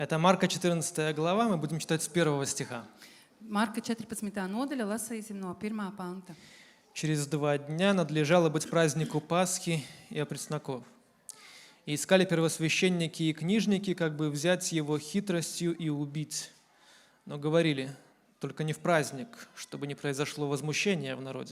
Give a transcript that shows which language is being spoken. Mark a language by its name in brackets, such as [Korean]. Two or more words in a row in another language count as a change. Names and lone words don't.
[Russian] Это Марка 14 глава, мы будем читать с 1 стиха. [Latvian] Marka 14. nodaļa, lasīsim no 1. panta. [Russian] Через 2 дня надлежало быть празднику Пасхи и опресноков. И искали первосвященники и книжники, как бы взять его хитростью и убить. Но говорили, только не в праздник, чтобы не произошло возмущение в народе.